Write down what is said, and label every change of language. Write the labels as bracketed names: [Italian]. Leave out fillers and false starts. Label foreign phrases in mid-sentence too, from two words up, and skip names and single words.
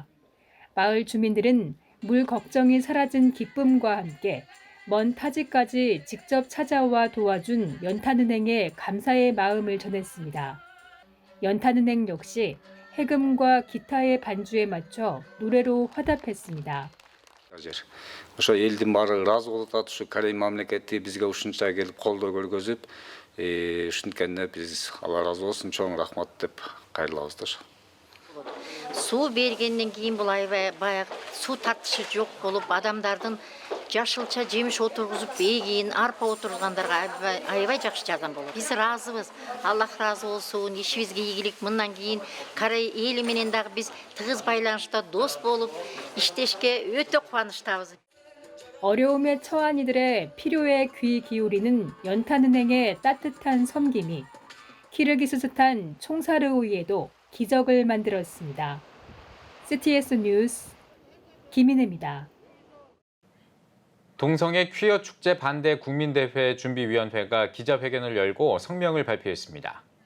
[Korean] 마을 주민들은 물 걱정이 사라진 기쁨과 함께 먼 타지까지 직접 찾아와 도와준 연탄은행에 감사의 마음을 전했습니다. 연탄은행 역시 해금과 기타의 반주에 맞춰 노래로 화답했습니다. [Kyrgyz] Ошо элдин баары ыраазы болуп атат, ушу Корей мамлекети бизге ушунча келип колдоо көргөзүп, ушинткенде биз Алла ыраазы болсун, чоң рахмат деп кайрылабыз да. Суу бергенден кийин бул аябай баягы суу тартышы жок болуп, адамдардын жашылча жемиш отургузуп, бегин, арпа отургандарга аябай жакшы жардам болот. Биз ыраазыбыз. Аллах ыраазы болсун, ишибизге ийгилик. Мындан кийин Корей эли менен дагы биз тыгыз байланышта дос болуп, иштешке өтө кубанычтабыз. [Korean] 어려움에 처한 이들의 필요에 귀 기울이는 연탄은행의 따뜻한 섬김이 키르기스스탄 총사르오이에도 기적을 만들었습니다. CTS 뉴스 김인혜입니다. 동성애 퀴어 축제 반대 국민대회 준비위원회가 기자회견을 열고 성명을 발표했습니다.